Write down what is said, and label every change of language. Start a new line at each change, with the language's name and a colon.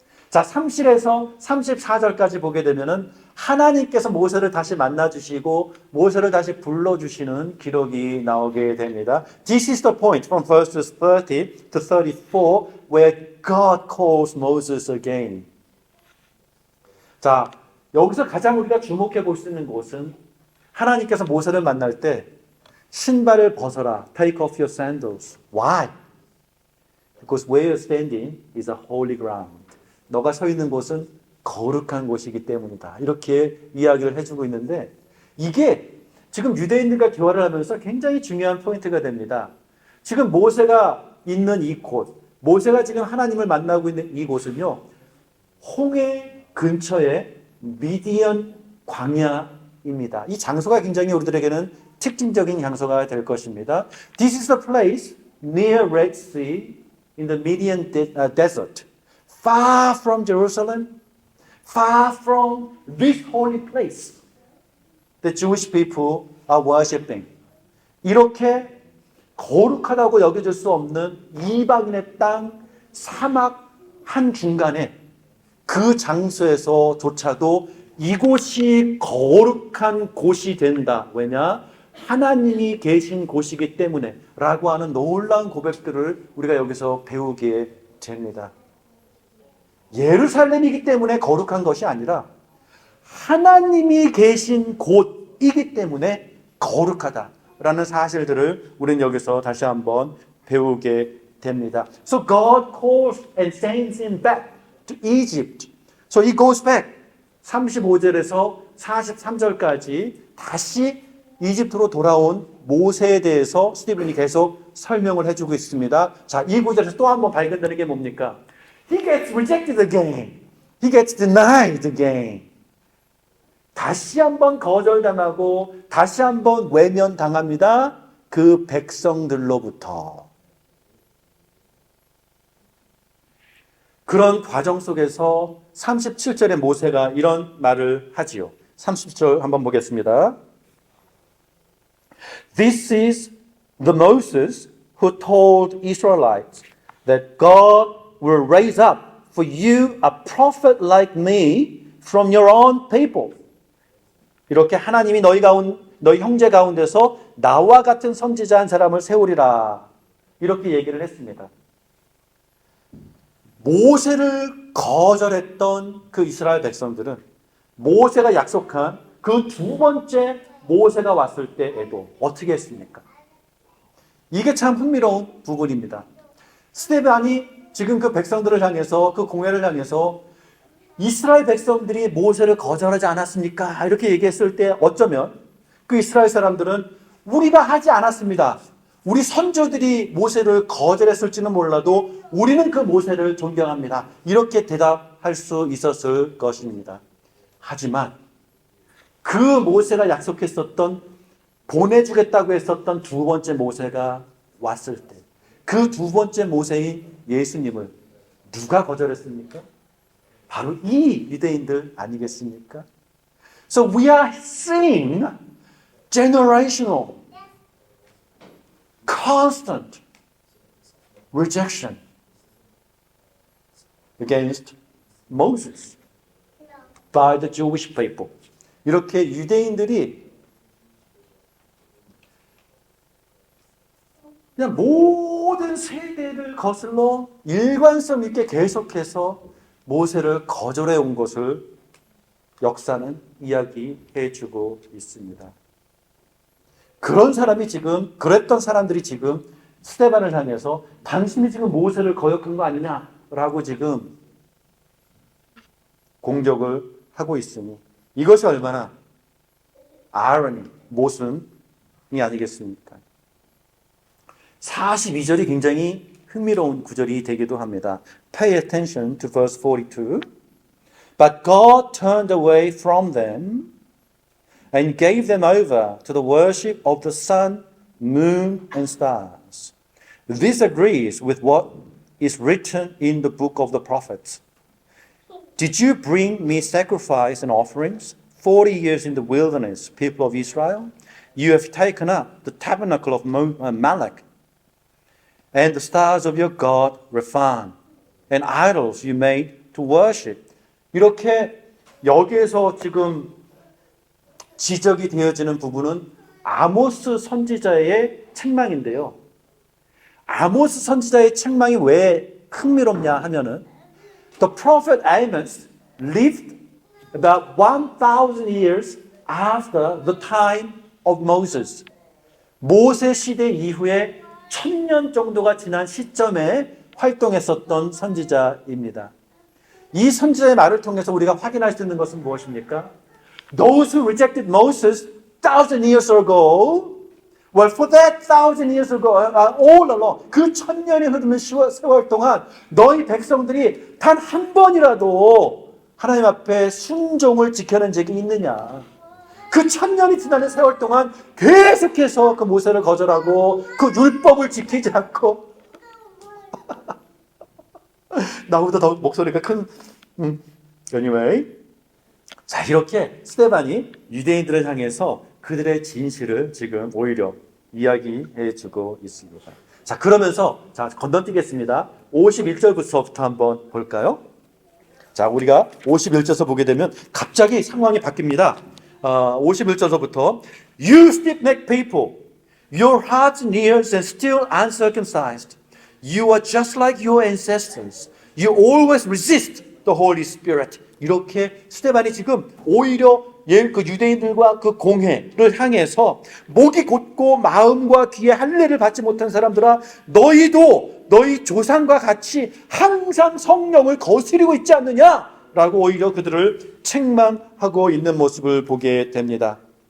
Korean: 자, 30에서 34절까지 보게 되면은 하나님께서 모세를 다시 만나주시고 모세를 다시 불러주시는 기록이 나오게 됩니다.
English: This is the point from verses 30 to 34 where God calls Moses again.
Korean: 자, 여기서 가장 우리가 주목해 볼 수 있는 것은 하나님께서 모세를 만날 때 신발을 벗어라.
English: Take off your sandals. Why? Because where you're standing is a holy ground.
Korean: 너가 서 있는 곳은 거룩한 곳이기 때문이다. 이렇게 이야기를 해주고 있는데 이게 지금 유대인들과 대화를 하면서 굉장히 중요한 포인트가 됩니다. 지금 모세가 있는 이곳, 모세가 지금 하나님을 만나고 있는 이곳은요. 홍해 근처에 미디안 광야입니다. 이 장소가 굉장히 우리들에게는 특징적인 장소가 될 것입니다.
English: This is the place near Red Sea in the Midian desert. Far from Jerusalem, far from this holy place the Jewish people are worshiping.
Korean: 이렇게 거룩하다고 여겨질 수 없는 이방인의 땅 사막 한 중간에 그 장소에서조차도 이곳이 거룩한 곳이 된다. 왜냐? 하나님이 계신 곳이기 때문에 라고 하는 놀라운 고백들을 우리가 여기서 배우게 됩니다. 예루살렘이기 때문에 거룩한 것이 아니라 하나님이 계신 곳이기 때문에 거룩하다라는 사실들을 우리는 여기서 다시 한번 배우게 됩니다.
English: So God calls and sends him back to Egypt. So he goes back.
Korean: 35절에서 43절까지 다시 이집트로 돌아온 모세에 대해서 스티븐이 계속 설명을 해주고 있습니다. 자, 이 구절에서 또 한 번 발견되는 게 뭡니까?
English: He gets rejected again. He gets denied again.
Korean: 다시 한번 거절당하고 다시 한번 외면당합니다. 그 백성들로부터. 그런 과정 속에서 37절에 모세가 이런 말을 하지요. 30절 한번 보겠습니다.
English: This is the Moses who told Israelites that God will raise up for you a prophet like me from your own people.
Korean: 이렇게 하나님이 너희 형제 가운데서 나와 같은 선지자 한 사람을 세우리라. 이렇게 얘기를 했습니다. 모세를 거절했던 그 이스라엘 백성들은 모세가 약속한 그 두 번째 모세가 왔을 때에도 어떻게 했습니까? 이게 참 흥미로운 부분입니다. 스데반이 지금 그 백성들을 향해서 그 공회를 향해서 이스라엘 백성들이 모세를 거절하지 않았습니까? 이렇게 얘기했을 때 어쩌면 그 이스라엘 사람들은 우리가 하지 않았습니다. 우리 선조들이 모세를 거절했을지는 몰라도 우리는 그 모세를 존경합니다. 이렇게 대답할 수 있었을 것입니다. 하지만 그 모세가 약속했었던 보내주겠다고 했었던 두 번째 모세가 왔을 때 그 두 번째 모세인 예수님을 누가 거절했습니까? 바로 이 유대인들 아니겠습니까?
English: So we are seeing generational, constant rejection against Moses by the Jewish people.
Korean: 이렇게 유대인들이 그냥 모든 세대를 거슬러 일관성 있게 계속해서 모세를 거절해 온 것을 역사는 이야기해 주고 있습니다. 그랬던 사람들이 지금 스데반을 향해서 당신이 지금 모세를 거역한 거 아니냐라고 지금 공격을 하고 있으니 이것이 얼마나 모순이 아니겠습니까? 42절이 굉장히 흥미로운 구절이 되기도 합니다.
English: Pay attention to verse 42. But God turned away from them and gave them over to the worship of the sun, moon, and stars. This agrees with what is written in the book of the prophets. Did you bring me sacrifice and offerings 40 years in the wilderness, people of Israel? You have taken up the tabernacle of Malach and the stars of your God, Rephan, and idols you made to worship.
Korean: 이렇게 여기에서 지금 지적이 되어지는 부분은 아모스 선지자의 책망인데요. 아모스 선지자의 책망이 왜 흥미롭냐 하면은
English: The prophet Amos lived about 1,000 years after the time of Moses.
Korean: 모세 시대 이후에 1000년 정도가 지난 시점에 활동했었던 선지자입니다. 이 선지자의 말을 통해서 우리가 확인할 수 있는 것은 무엇입니까?
English: Those who rejected Moses 1,000 years ago, well, for that 1,000 years ago, all along,
Korean: 그 1000년이 흐르는 세월 동안 너희 백성들이 단 한 번이라도 하나님 앞에 순종을 지켜낸 적이 있느냐? 그 1000년이 지나는 세월 동안 계속해서 그 모세를 거절하고 그 율법을 지키지 않고 나보다 더 목소리가 큰
English: anyway.
Korean: 자, 이렇게 스데반이 유대인들을 향해서 그들의 진실을 지금 오히려 이야기해 주고 있습니다. 자, 그러면서 건너뛰겠습니다. 51절부터 한번 볼까요? 자, 우리가 51절서 보게 되면 갑자기 상황이 바뀝니다. 51절서부터
English: You stiff-necked people, your hearts and ears and still uncircumcised. You are just like your ancestors. You always resist the Holy Spirit.
Korean: 이렇게 스데반이 지금 오히려 그 유대인들과 그 공회를 향해서 목이 곧고 마음과 귀에 할례를 받지 못한 사람들아, 너희도 너희 조상과 같이 항상 성령을 거스리고 있지 않느냐라고 오히려 그들을 책망하고 있는 모습을 보게 됩니다.